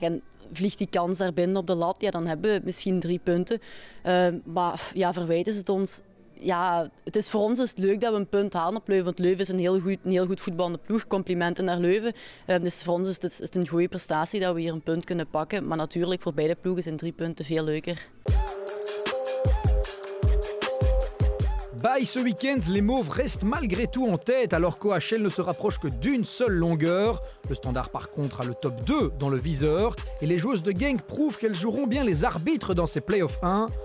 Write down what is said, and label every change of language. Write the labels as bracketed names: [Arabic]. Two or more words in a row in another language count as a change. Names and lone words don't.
[Dutch] En vliegt die kans daar binnen op de lat, ja, dan hebben we misschien 3 punten. Maar ja, verwijten ze het ons. Ja, voor ons is het leuk dat we een punt halen op Leuven. Want Leuven is een heel goed voetballende ploeg. Complimenten naar Leuven. Dus voor ons is het een goede prestatie dat we hier een punt kunnen pakken. Maar natuurlijk, voor beide ploegen zijn 3 punten veel leuker. [French] Bye ce week-end, les Mauves restent malgré tout en tête alors qu'OHL ne se rapproche que d'une seule longueur. Le Standard par contre a le top 2 dans le viseur et les joueuses de Genk prouvent qu'elles joueront bien les arbitres dans ces Play-off 1.